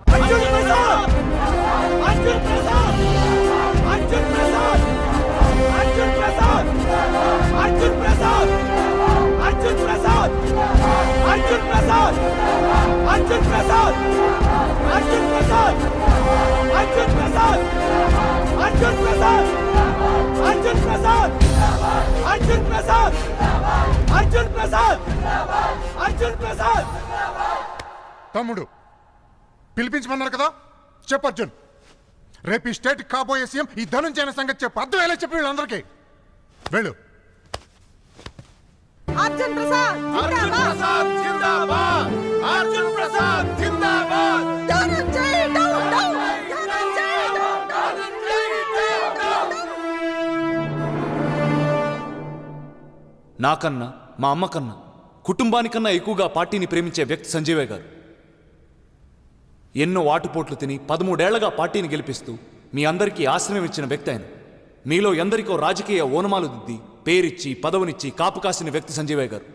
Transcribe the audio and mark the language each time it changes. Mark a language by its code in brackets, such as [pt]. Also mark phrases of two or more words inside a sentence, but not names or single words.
[hi] अर्जुन प्रसाद अर्जुन प्रसाद अर्जुन प्रसाद अर्जुन प्रसाद अर्जुन प्रसाद अर्जुन प्रसाद अर्जुन प्रसाद अर्जुन प्रसाद अर्जुन प्रसाद अर्जुन प्रसाद अर्जुन प्रसाद अर्जुन प्रसाद अर्जुन प्रसाद अर्जुन प्रसाद अर्जुन प्रसाद [te] తమ్ముడు పిలిపించమన్నారు కదా చెప్పు అర్జున్. రేపు ఈ స్టేట్ కాబోయే సీఎం ఈ ధనుంజయ సంగతి చెప్పు. అర్థం ఎలా చెప్పి వీళ్ళందరికీ వెళ్ళు. [hi] अर्जुन प्रसाद अर्जुन प्रसाद जिंदाबाद अर्जुन प्रसाद जिंदाबाद [en] धनंजय down down धनंजय down down [te] నాకన్నా మా అమ్మకన్నా కుటుంబానికన్నా ఎక్కువగా పార్టీని ప్రేమించే వ్యక్తి సంజీవయ్య గారు. ఎన్నో ఆటుపోట్లు తిని 13 ఏళ్లగా పార్టీని గెలిపిస్తూ మీ అందరికీ ఆశ్రయం ఇచ్చిన వ్యక్తి ఆయన. మీలో ఎందరికో రాజకీయ ఓనమాలు దిద్ది పేరిచ్చి పదవునిచ్చి కాపు కాసిన వ్యక్తి సంజీవయ్య గారు.